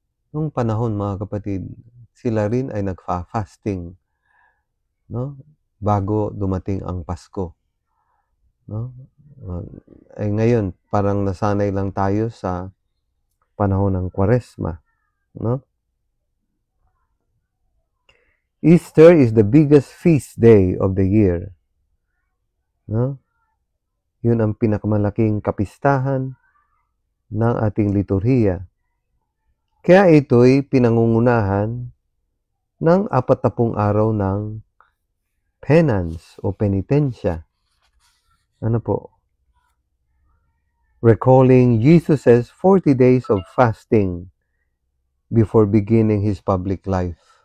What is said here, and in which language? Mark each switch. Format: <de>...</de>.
<tl>Noong panahon mga kapatid, sila rin ay nagfa-fasting. No? Bago dumating ang Pasko. No? Ay ngayon, parang nasanay lang tayo sa panahon ng Kwaresma. No?</tl> <en>Easter is the biggest feast day of the year. No?</en> <tl>Yun ang pinakamalaking kapistahan ng ating liturhiya. Kaya ito'y pinangungunahan ng 40 araw ng penance o penitensya. Ano po?</tl> <en>Recalling Jesus' 40 days of fasting before beginning His public life.</en>